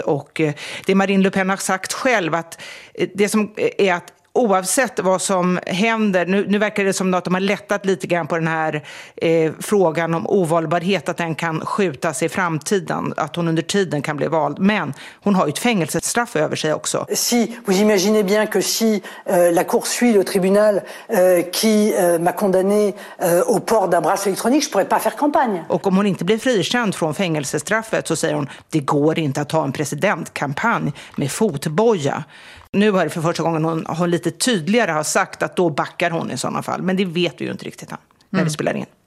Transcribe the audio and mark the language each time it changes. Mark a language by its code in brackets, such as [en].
[sv] Och det Marine Le Pen har sagt själv, att det som är att oavsett vad som händer, nu verkar det som att de har lättat lite grann på den här frågan om ovalbarhet, att den kan skjutas i framtiden, att hon under tiden kan bli vald. Men hon har ju ett fängelsestraff över sig också. [fr] Si, vous imaginez bien que si la cour suit le tribunal qui m'a condamné au port d'un bras électronique, je pourrais pas faire campagne. [sv] Och om hon inte blir frikänd från fängelsestraffet, så säger hon, det går inte att ta en presidentkampanj med fotboja. Nu var det för första gången hon lite tydligare har sagt att då backar hon i sådana fall. Men det vet vi ju inte riktigt när vi spelar in.